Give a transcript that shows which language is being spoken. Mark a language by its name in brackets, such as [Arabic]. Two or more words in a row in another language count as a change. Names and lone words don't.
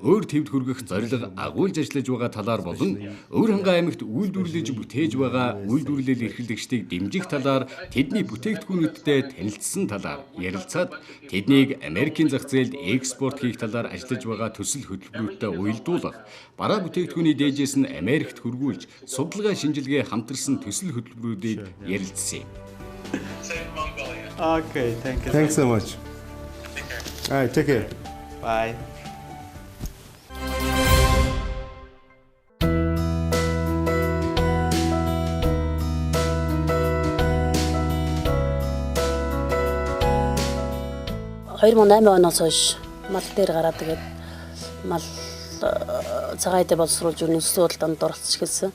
[Mongolian] өөр төвд хүргэх зорилго агуулж ажиллаж байгаа талаар болон Өвөрхангай аймагт үйлдвэрлэж бүтээж байгаа үйлдвэрлэл эрхлэгчдийг дэмжих талаар тэдний бүтээгдэхүүнүүдтэй танилцсан талаар ярилцаад тэднийг Америкийн зах зээлд экспорт хийх талаар ажиллаж байгаа төсөл хөтөлбөрүүдэд уялдуулах, бараа бүтээгдэхүүний дээжээс нь Америкт хөргүүлж судалгаа шинжилгээ хамтарсан төсөл хөтөлбөрүүдийг ярилцсан юм. [English] Okay, thank you. Thanks so much. All right, take care. Bye. [Mongolian] оноос хойш мал дээр гараад тэгээд мал цагаан эдэ боловсруулж нөхцөл байдалд оролцож гэлсэн.